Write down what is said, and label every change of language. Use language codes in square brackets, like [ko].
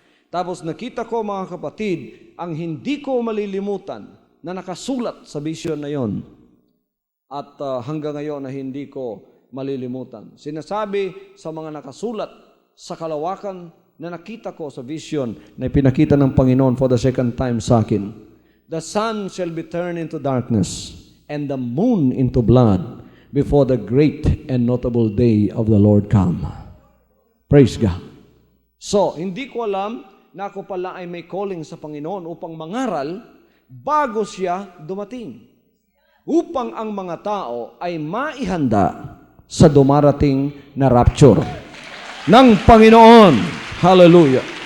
[tl] Tapos nakita ko, mga kapatid, ang hindi ko malilimutan na nakasulat sa vision na yon. At hanggang ngayon na hindi ko malilimutan. Sinasabi sa mga nakasulat sa kalawakan na nakita ko sa vision na ipinakita ng Panginoon [en] for the second time [tl] sa akin. [en] The sun shall be turned into darkness and the moon into blood before the great and notable day of the Lord come. Praise God. [tl] So, hindi ko alam na ako pala ay may calling sa Panginoon upang mangaral bago siya dumating. Upang ang mga tao ay maihanda sa dumarating na rapture ng Panginoon. Hallelujah.